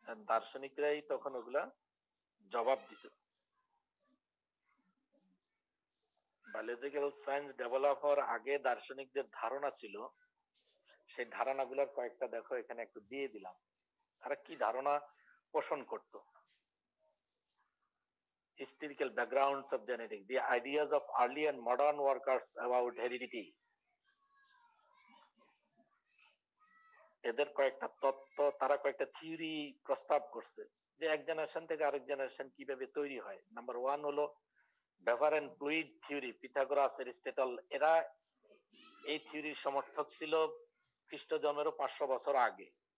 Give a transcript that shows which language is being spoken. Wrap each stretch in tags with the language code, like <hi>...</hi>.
<bn>দার্শনিকরাই তখন ওগুলা জবাব দিত। বায়োলজিক্যাল সায়েন্স ডেভেলপ হওয়ার আগে দার্শনিকদের ধারণা ছিল, সেই ধারণাগুলোর কয়েকটা দেখো এখানে একটু দিয়ে দিলাম। তারা কি ধারণা পোষণ করত?</bn> <en>Historical backgrounds of genetics, the ideas of early and modern workers about heredity.</en> <bn>এদের কয়েকটা তত্ত্ব, তারা কয়েকটা থিওরি প্রস্তাব করছে যে এক জেনারেশন থেকে আরেক জেনারেশন কিভাবে তৈরি হয়। নাম্বার 1 হলো vapour and fluid theory, Pythagoras, Aristotle. এরা এই থিওরির সমর্থক ছিল খ্রিস্ট জন্মেরও 500 বছর আগে।</bn>